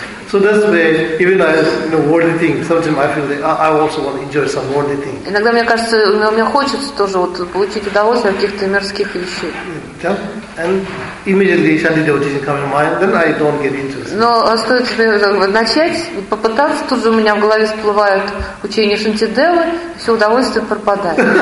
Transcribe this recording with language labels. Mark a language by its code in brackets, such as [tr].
[en] So that's where even I, you know, worldly thing. Sometimes I feel like I also want to enjoy some worldly thing. [ru] Иногда мне кажется, мне хочется тоже вот получить удовольствие от каких-то мирских вещей. Yeah. [en] And immediately Shanti devotees come to mind, then I don't get interested. [ru] Но стоит начать, попытаться, тут же у меня в голове всплывают учения Шанти Девы, все удовольствие пропадает.